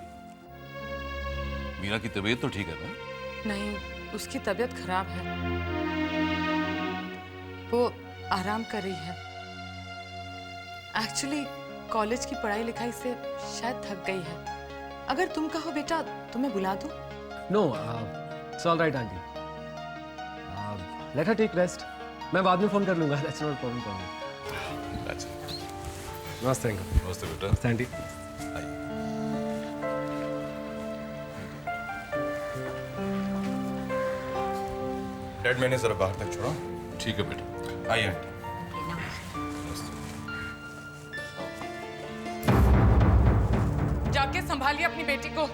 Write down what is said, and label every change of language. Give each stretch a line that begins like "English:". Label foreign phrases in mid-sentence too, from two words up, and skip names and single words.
Hindi: मीरा की तबीयत तो ठीक है ना? नहीं, उसकी तबीयत खराब है। वो आराम कर रही है। एक्चुअली कॉलेज की पढ़ाई लिखाई से शायद थक गई है। अगर तुम कहो बेटा तुम्हें बुला दूं?
English: No, it's all right, aunty. Let her take rest.
Hindi: मैं बाद में फोन कर लूंगा.
English: That's not a problem for me.
Hindi: अच्छा, नमस्ते अंकल. नमस्ते बेटा। नमस्ते आंटी. आइए। डैड मैंने जरा बाहर तक छोड़ा. ठीक है बेटा। आइए आंटी. जाके संभालिए अपनी बेटी को।